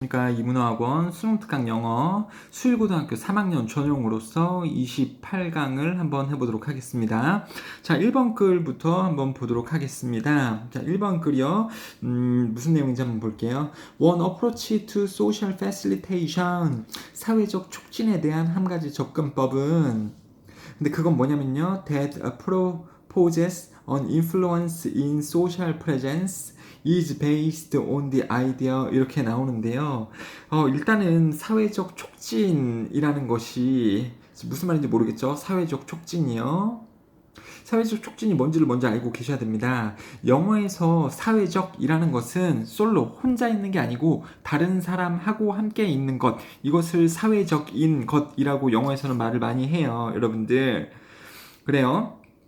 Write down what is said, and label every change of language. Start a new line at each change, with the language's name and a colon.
Korean: 그러니까 이문어학원 수능특강 영어 수일고등학교 3학년 전용으로서 28강을 한번 해보도록 하겠습니다. 자, 1번 글부터 한번 보도록 하겠습니다. 자, 1번 글이요. 무슨 내용인지 한번 볼게요.
English: One approach to social facilitation.
Korean: 사회적 촉진에 대한 한 가지 접근법은, 근데 그건 뭐냐면요.
English: That proposes an influence in social presence is based on the idea,
Korean: 이렇게 나오는데요. 일단은 사회적 촉진이라는 것이 무슨 말인지 모르겠죠? 사회적 촉진이요. 사회적 촉진이 뭔지를 먼저 알고 계셔야 됩니다. 영어에서 사회적이라는 것은 솔로, 혼자 있는 게 아니고 다른 사람하고 함께 있는 것, 이것을 사회적인 것이라고 영어에서는 말을 많이 해요. 여러분들. 그래요.